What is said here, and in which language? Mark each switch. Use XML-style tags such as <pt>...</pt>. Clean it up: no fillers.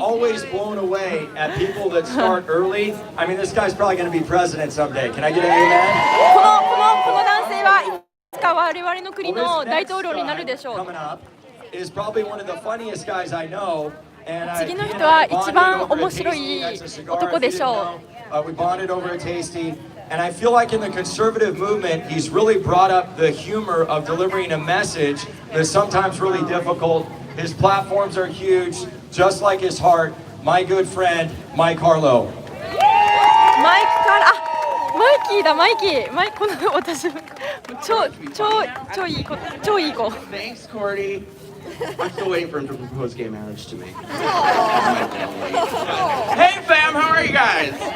<en>always blown away at people that start early. I mean, this guy's probably going to be president someday. Can I get an amen?</en> <ja>この男性はいつか我々の国の大統領になるでしょう。</ja> <en>Coming up is probably one of the funniest guys I know. And</en> <ja>次の人は一番面白い男でしょう。</ja> <en>We bonded over a tasty. And I feel like in the conservative movement, he's really brought up the humor of delivering a message that's sometimes really difficult. His platforms are huge, just like his heart. My good friend, Mike Harlow.</en> <ja>マイクからマイキーだマイキーこの私超いい子超いい子。</ja> <en>Thanks, Cordy. I'm still waiting for him to propose gay marriage to me. Hey, fam, how are you guys?</en>